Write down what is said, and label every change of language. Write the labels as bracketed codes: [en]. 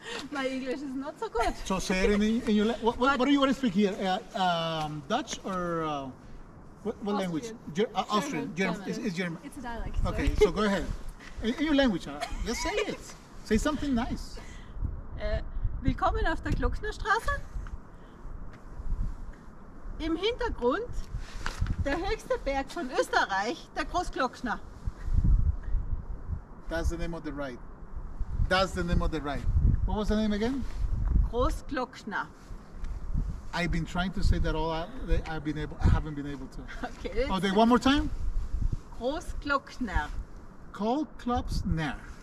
[en] My English is not so good. So say it in your what do you want to speak here? Dutch or what language? Austrian. German. It's German. It's a dialect. Okay, so go ahead. In your language, just say it. Say something nice. [de] Willkommen auf der Glocknerstraße. Im Hintergrund der höchste Berg von Österreich, der Grossglockner. [en] That's the name of the ride. That's the name of the ride. What was the name again? Grossglockner. I've been trying to say that I haven't been able to. Okay. Okay, one more time. Grossglockner. Call clubs near.